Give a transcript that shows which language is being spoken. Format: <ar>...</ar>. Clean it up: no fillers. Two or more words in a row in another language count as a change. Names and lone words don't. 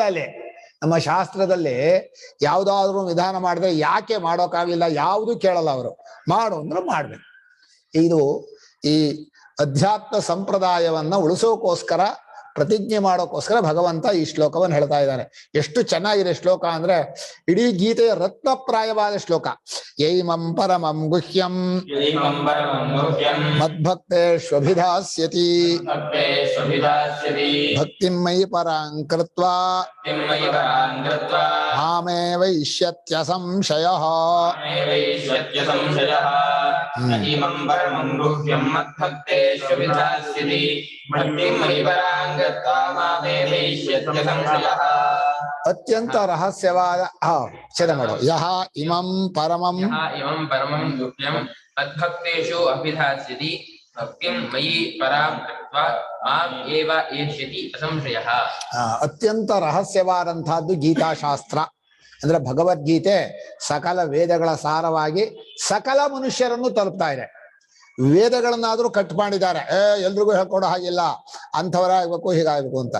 <kn>ಅಲ್ಲಿ ನಮ್ಮ ಶಾಸ್ತ್ರದಲ್ಲಿ ಯಾವ್ದಾದ್ರು ವಿಧಾನ ಮಾಡಿದ್ರೆ ಯಾಕೆ ಮಾಡೋಕ್ಕಾಗಲಿಲ್ಲ ಯಾವುದು ಕೇಳಲ್ಲ. ಅವರು ಮಾಡು ಅಂದ್ರೆ ಮಾಡ್ಬೇಕು. ಇದು ಈ ಅಧ್ಯಾತ್ಮ ಸಂಪ್ರದಾಯವನ್ನ ಉಳಿಸೋಕೋಸ್ಕರ, ಪ್ರತಿಜ್ಞೆ ಮಾಡೋಕೋಸ್ಕರ ಭಗವಂತ ಈ ಶ್ಲೋಕವನ್ನು ಹೇಳ್ತಾ ಇದ್ದಾನೆ. ಎಷ್ಟು ಚೆನ್ನಾಗಿದೆ ಶ್ಲೋಕ ಅಂದ್ರೆ ಇಡೀ ಗೀತೆಯ ರತ್ನಪ್ರಾಯವಾದ ಶ್ಲೋಕ.</kn> <sa>ಯೈಮಂ ಪರಮಂ ಗುಹ್ಯಂ ಮದ್ಭಕ್ತೇಷ್ವಭಿಧಾಸ್ಯತಿ ಭಕ್ತಿಂ ಮಯಿ ಪರಾಂ ಕೃತ್ವಾ ಮಾಮೇವೈಷ್ಯತ್ಯ ಸಂಶಯಃ.</sa> <kn>ಅತ್ಯಂತ ರಹಸ್ಯವಾದ ಛೇದ ಮಾಡೋ.</kn> <sa>ಯಹ ಇಮಂ ಪರಮಂ ಗುಹ್ಯಂ ಮದ್ಭಕ್ತೇಷು ಅಭಿಧಾಸ್ಯತಿ ಭಕ್ತಿಂ ಮಯಿ ಪರಾಂ ಕೃತ್ವಾ ಮಾಂ ಏವ ಏಷ್ಯತಿ ಅಸಂಶಯಃ.</sa> <kn>ಅತ್ಯಂತ ರಹಸ್ಯವಾದಂತಹದ್ದು ಗೀತಾಶಾಸ್ತ್ರ ಅಂದ್ರೆ ಭಗವದ್ಗೀತೆ ಸಕಲ ವೇದಗಳ ಸಾರವಾಗಿ ಸಕಲ ಮನುಷ್ಯರನ್ನು ತಲುಪ್ತಾ ಇದೆ. ವೇದಗಳನ್ನಾದ್ರೂ ಕಟ್ ಮಾಡಿದ್ದಾರೆ, ಎಲ್ರಿಗೂ ಹೇಳ್ಕೊಡೋ ಹಾಗಿಲ್ಲ, ಅಂಥವರಾಗಬೇಕು ಹೀಗಾಗಬೇಕು ಅಂತ.</kn>